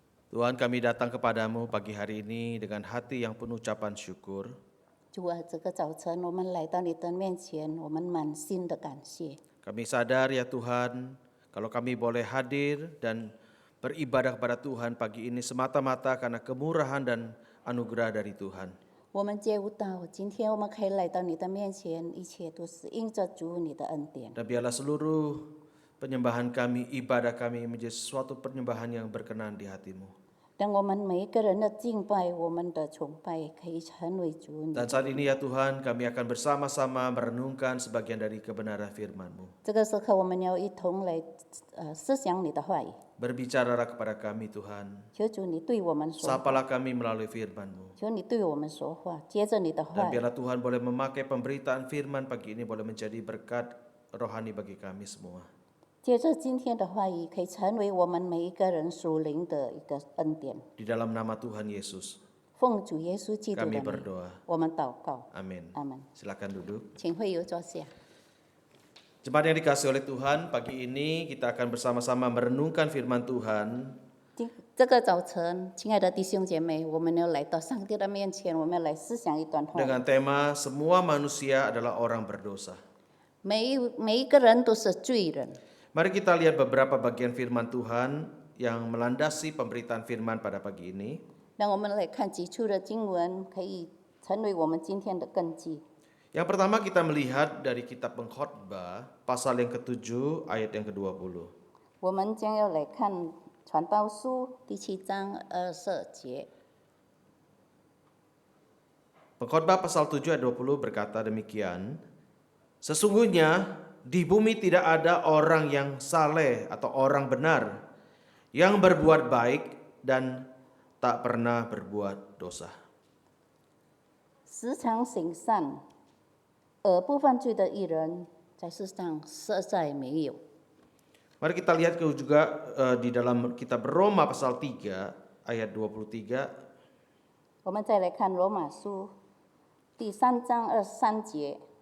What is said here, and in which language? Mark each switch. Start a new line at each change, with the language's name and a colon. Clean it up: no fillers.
Indonesian: Tuhan, kami datang kepadamu pagi hari ini dengan hati yang penuh ucapan syukur.
Chinese: 主啊，这个早晨我们来到你的面前，我们满心的感谢。
Indonesian: Kami sadar ya Tuhan, kalau kami boleh hadir dan beribadah kepada Tuhan pagi ini semata-mata karena kemurahan dan anugerah dari Tuhan.
Chinese: 我们接悟到，今天我们可以来到你的面前，一切都是因着主你的恩典。
Indonesian: Dan biarlah seluruh penyembahan kami, ibadah kami menjadi suatu penyembahan yang berkenan di hatimu.
Chinese: 让我们每一个人的敬拜，我们的崇拜，可以成为主你。
Indonesian: Dan saat ini ya Tuhan, kami akan bersama-sama merenungkan sebagian dari kebenaran firman-Mu.
Chinese: 这个时刻，我们要一同来思想你的话语。
Indonesian: Berbicaralah kepada kami Tuhan,
Chinese: 求主你对我们说话，
Indonesian: sapalah kami melalui firman-Mu.
Chinese: 求你对我们说话，接着你的
Indonesian: Dan
Chinese: 话语，
Indonesian: biarlah Tuhan boleh memakai pemberitaan firman pagi ini boleh menjadi berkat rohani bagi kami semua.
Chinese: 接着今天的话语，可以成为我们每一个人属灵的一个恩典。
Indonesian: Di dalam nama Tuhan Yesus,
Chinese: 奉主耶稣基督的
Indonesian: kami berdoa.
Chinese: 我们祷告，
Indonesian: Amin.
Chinese: 阿门。
Indonesian: Silakan duduk.
Chinese: 请会友坐下。
Indonesian: Jemaat yang dikasihi oleh Tuhan, pagi ini kita akan bersama-sama merenungkan firman Tuhan.
Chinese: 这个早晨，亲爱的弟兄姐妹，我们要来到上帝的面前，我们要来思想一段话。
Indonesian: Dengan tema semua manusia adalah orang berdosa.
Chinese: 每一个人都是罪人。
Indonesian: Mari kita lihat beberapa bagian firman Tuhan yang melandasi pemberitaan firman pada pagi ini.
Chinese: 让我们来看几处的经文，可以成为我们今天的根基。
Indonesian: Yang pertama kita melihat dari kitab Pengkhotbah pasal yang ke-7 ayat yang ke-20.
Chinese: 我们将要来看传道书第7章24节。
Indonesian: Pengkhotbah pasal 7 ayat 20 berkata demikian, sesungguhnya di bumi tidak ada orang yang saleh atau orang benar, yang berbuat baik dan tak pernah berbuat dosa.
Chinese: 时常行善而不犯罪的义人，在世上实在没有。
Indonesian: Mari kita lihat juga di dalam kitab Roma pasal 3 ayat 23.
Chinese: 我们再来看罗马书第3章23节。